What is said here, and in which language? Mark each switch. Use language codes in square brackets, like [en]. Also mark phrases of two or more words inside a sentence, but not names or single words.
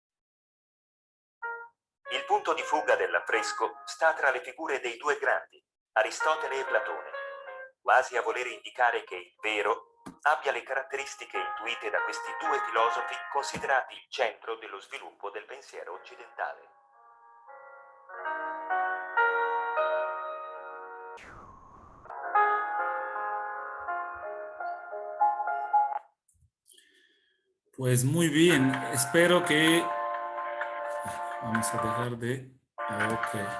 [it] Il punto di fuga dell'affresco sta tra le figure dei due grandi, Aristotele e Platone, quasi a voler indicare che il vero abbia le caratteristiche intuite da questi due filosofi considerati il centro dello sviluppo del pensiero occidentale. [es] Pues muy bien, espero que... Vamos a dejar de... Ok.